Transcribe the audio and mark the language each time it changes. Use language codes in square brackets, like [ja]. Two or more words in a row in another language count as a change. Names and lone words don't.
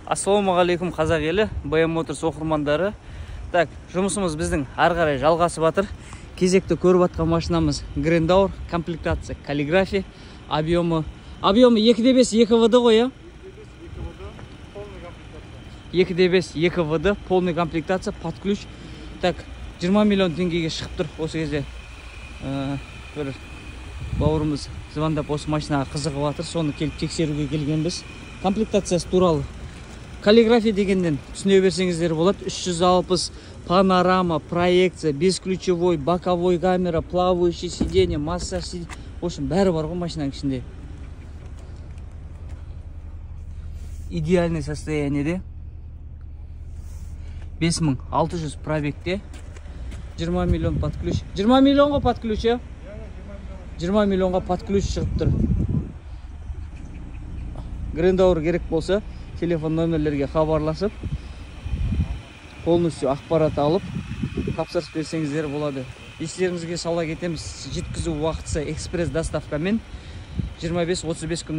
[kk] Ассалаумағалейкум қазақ елі, BM Motors оқырмандары. Так, жұмысымыз біздің ары қарай жалғасып жатыр. Кезекті көріп атқан машинамыз Grandeur, комплектация каллиграфия, объемы 2.5 2ВД ғой, я? [ru] 2.5 2ВД, полный комплектация, под ключ. [kk] Так, 20 миллион теңгеге шығып тұр. Осы кезде бір бауырымыз звондап осы машинаға қызығып жатыр, соны келіп тексеруге келгенбіз. Комплектациясы туралы каллиграфия дегенден түсіне берсеңіздер болады. 360 панорама, [ru] проекция, бесключевой, боковой камера, плавающий сиденье, массаж сиденье. В общем, [kk] бәрі бар ғой машинаның ішінде. [ru] Идеальный состояниеде. [kk] 5600 пробегте. [ru] 20 миллион под ключ. 20 миллионға под ключ, я? [kk] 20 миллионға [ru] под ключ [kk] шығып тұр. Grandeur керек болса, телефон номерлерге хабарласып, полностью ақпарат алып, тапсырыс берсеңіздер болады. Естеріңізге сала кетеміз, жеткізу уақытысы экспресс доставкамен 25-35 күннің арасы.